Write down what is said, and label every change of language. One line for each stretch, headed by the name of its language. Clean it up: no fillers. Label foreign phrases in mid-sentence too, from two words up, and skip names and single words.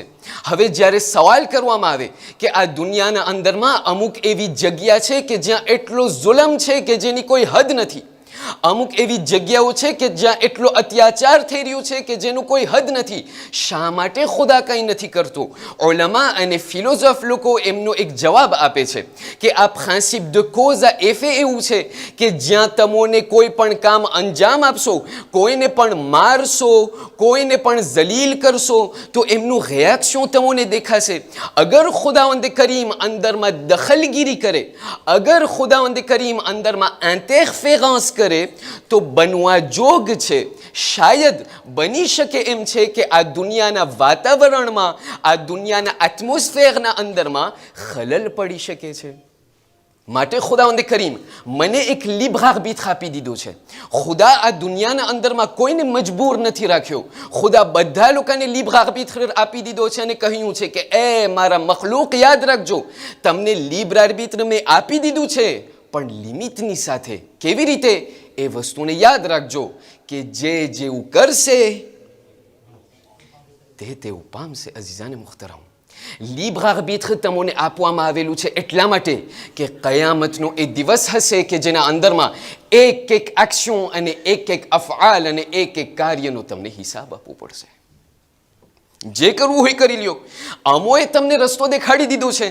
Gujarati: હવે જ્યારે સવાલ કરવામાં આવે કે આ દુનિયાના અંદરમાં અમુક એવી જગ્યા છે કે જ્યાં એટલો જુલમ છે કે જેની કોઈ હદ નથી, અમુક એવી જગ્યાઓ છે કે જ્યાં એટલો અત્યાચાર થઈ રહ્યો છે કે જેનું કોઈ હદ નથી, શા માટે ખુદા કંઈ નથી કરતો? ઉલમા અને ફિલોસોફ લોકો એમનો એક જવાબ આપે છે કે આ
French: principe de cause à effet
Gujarati: એવું છે કે જ્યાં તમને કોઈ પણ કામ અંજામ આપશો, કોઈને પણ મારશો, કોઈને પણ જલીલ કરશો તો એમનું રિએક્શન તમને દેખાશે. અગર ખુદાવંદ કરીમ અંદરમાં દખલગીરી કરે, અગર ખુદાવંદ કરીમ અંદરમાં ઇન્ટરફેરન્સ કરે તો બનવા જોગ છે, શાયદ બની શકે એમ છે કે આ દુનિયાના વાતાવરણમાં, આ દુનિયાના એટમોસ્ફિયરના અંદરમાં ખલલ પડી શકે છે. માટે ખુદાવંદ કરીમ મને એક
French: libre arbitre
Gujarati: આપી દીધો છે. ખુદા આ દુનિયાના અંદરમાં કોઈને મજબૂર નથી રાખ્યો. ખુદા બધા લોકોને
French: libre arbitre
Gujarati: આપી દીધો છે અને કહ્યું છે કે એ મારા મખલૂક યાદ રાખજો, તમને
French: libre arbitre
Gujarati: મેં આપી દીધું છે પણ લિમિટની સાથે. કેવી રીતે? એ વસ્તુને યાદ રાખજો કે જે જેવું કરશે તે તેવું પામશે.
Urdu: عزیزانِ محترم,
French: libre arbitre
Gujarati: તમને આપવામાં આવેલું છે એટલા માટે કે કયામતનો એ દિવસ હશે કે જેના અંદરમાં એક એક એક્શન અને એક એક અફઆલ અને એક એક કાર્યનો તમને હિસાબ આપવો પડશે. જે કરવું હોય કરી લ્યો. અમોએ તમને રસ્તો દેખાડી દીધો છે.